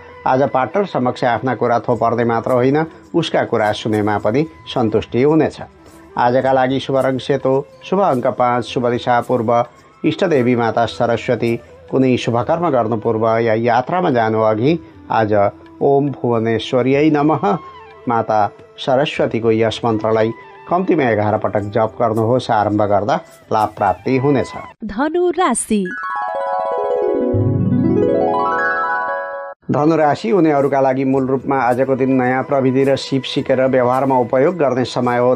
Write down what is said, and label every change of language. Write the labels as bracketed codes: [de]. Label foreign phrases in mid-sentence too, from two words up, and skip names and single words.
[ne] आज पार्टनर समक्ष आफ्ना कुरा थोपर्ने मात्र होइन, उसका कुरा सुनेमा पनि सन्तुष्टि हुनेछ। आजका लागि शुभ रङ सेतो, शुभ अङ्क 5, शुभ दिशा पूर्व, इष्टदेवी माता सरस्वती। कुनै शुभ कर्म गर्नु पूर्व या यात्रामा जानु अघि आज [sa] ओम भुवनेश्वर्यै नमः [ne] माता सरस्वतीको यस मन्त्रलाई कम्तीमा 11 पटक जप गर्नुहोस्। आरम्भ गर्दा लाभ प्राप्ति हुनेछ। धनु राशि। धनुराशि हुनेहरूका लागि मूल रूपमा आजको दिन नयाँ प्रविधि र सिप सिकेर व्यवहारमा उपयोग गर्ने समय हो।